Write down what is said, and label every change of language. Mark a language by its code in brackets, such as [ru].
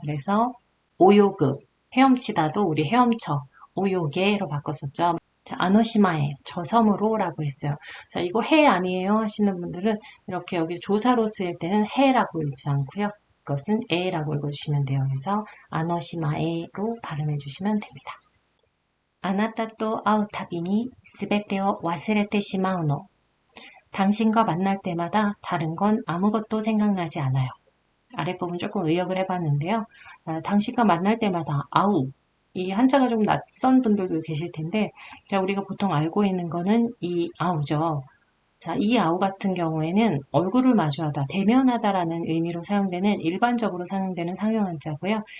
[ko] 그래서 오요그, 헤엄치다도 우리 헤엄쳐, 오요게로 바꿨었죠. 자, 아노시마에, 저 섬으로 라고 했어요. 자, 이거 해 아니에요 하시는 분들은 이렇게 여기 조사로 쓰일 때는 해라고 읽지 않고요. 이것은 에라고 읽어주시면 돼요. 그래서 아노시마에로 발음해 주시면 됩니다. [ja] あなたと会うたびにすべてを忘れてしまうの. [ko] 당신과 만날 때마다 다른 건 아무것도 생각나지 않아요. 아랫부분 조금 의역을 해봤는데요. 당신과 만날 때마다 아우. 이 한자가 좀 낯선 분들도 계실 텐데 우리가 보통 알고 있는 거는 이 아우죠. 자, 이 아우 같은 경우에는 얼굴을 마주하다, 대면하다라는 의미로 사용되는 일반적으로 사용되는 상용한자고요.